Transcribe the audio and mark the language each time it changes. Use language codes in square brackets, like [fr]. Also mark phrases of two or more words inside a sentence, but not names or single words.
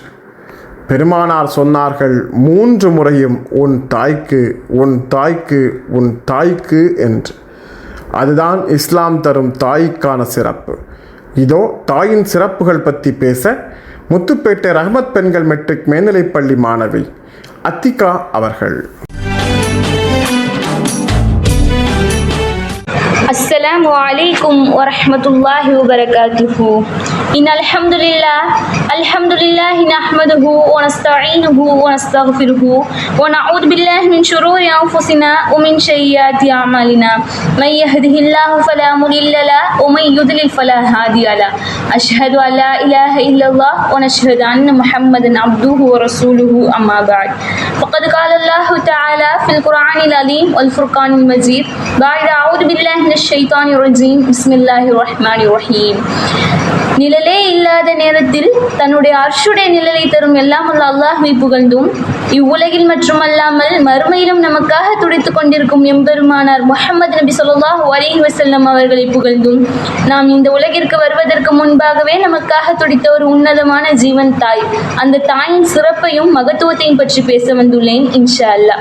[ta] பெருமானார் சொன்னார்கள், 3 முறையும் உன் தாய்க்கு, உன் தாய்க்கு, உன் தாய்க்கு என்று. அதுதான் இஸ்லாம் தரும் தாய்க்கான சிறப்பு. இதோ தாயின் சிறப்புகள் பற்றி பேச முத்துப்பேட்டை ரஹ்மத் பெண்கள் மெட்ரிக் மேல்நிலைப்பள்ளி மாணவி அத்திகா அவர்கள். [ar] السلام عليكم ورحمة الله وبركاته. إن الحمد لله نحمده ونستعينه ونستغفره ونعوذ بالله من شرور أنفسنا ومن سيئات أعمالنا. من يهده الله فلا مضل له ومن يضلل فلا هادي له. أشهد أن لا إله إلا الله ونشهد أن محمدا عبده ورسوله أما بعد. فقد قال الله تعالى في القرآن العظيم والفرقان المجيد بعد أعوذ بالله من الشيطان الرجيم. بسم الله الرحمن الرحيم. [ta] நிழலே இல்லாத நேரத்தில் தன்னுடைய அர்ஷுடைய நிழலை தரும் எல்லாம் வல்ல அல்லாஹ்வை புகழ்ந்தும், இவ்வுலகில் மட்டுமல்லாமல் மறுமையிலும் நமக்காக துடித்துக் கொண்டிருக்கும் எம்பெருமானார் முஹம்மது நபி [ar] صلى الله عليه وسلم [ta] அவர்களை புகழ்ந்தும், நாம் இந்த உலகிற்கு வருவதற்கு முன்பாகவே நமக்காக துடித்த ஒரு உன்னதமான ஜீவன் தாய், அந்த தாயின் சிறப்பையும் மகத்துவத்தையும் பற்றி பேச வந்துள்ளேன் [ar] إن شاء الله.